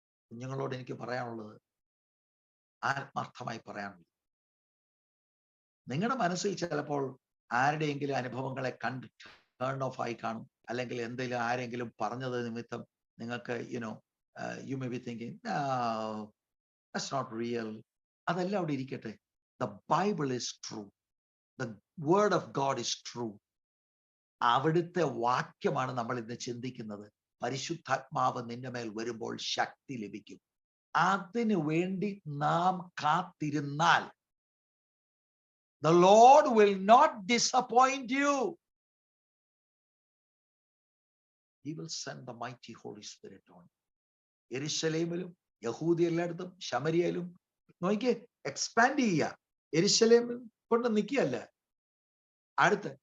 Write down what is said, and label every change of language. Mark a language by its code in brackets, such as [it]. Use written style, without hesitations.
[ml] കുഞ്ഞുങ്ങളോട് എനിക്ക് പറയാനുള്ളത്, ആത്മാർത്ഥമായി പറയാനുള്ളത്, നിങ്ങളുടെ മനസ്സിൽ ചിലപ്പോൾ ആരുടെയെങ്കിലും അനുഭവങ്ങളെ കണ്ട് ടേൺ ഓഫ് ആയി കാണും, അല്ലെങ്കിൽ എന്തെങ്കിലും ആരെങ്കിലും പറഞ്ഞത് നിമിത്തം നിങ്ങൾക്ക് [en] you may be thinking, no, that's not real. [ml] അതെല്ലാം അവിടെ ഇരിക്കട്ടെ. [en] The Bible is true. The word of God is true. [ml] അവിടുത്തെ വാക്യമാണ് നമ്മൾ ഇന്ന് ചിന്തിക്കുന്നത്. പരിശുദ്ധാത്മാവ് നിന്റെ മേൽ വരുമ്പോൾ ശക്തി ലഭിക്കും. അതിനു വേണ്ടി നാം കാത്തിരുന്നാൽ [en] the Lord will not disappoint you. He will send the mighty Holy Spirit on you. [ml] യെരുശലേമിലും യഹൂദിയ എല്ലായിടത്തും ശമരിയയിലും നോക്കിയേ, എക്സ്പാൻഡ് ചെയ്യുക. യെരുശലേമിൽ കൊണ്ട് നിൽക്കുകയല്ല, അടുത്ത്.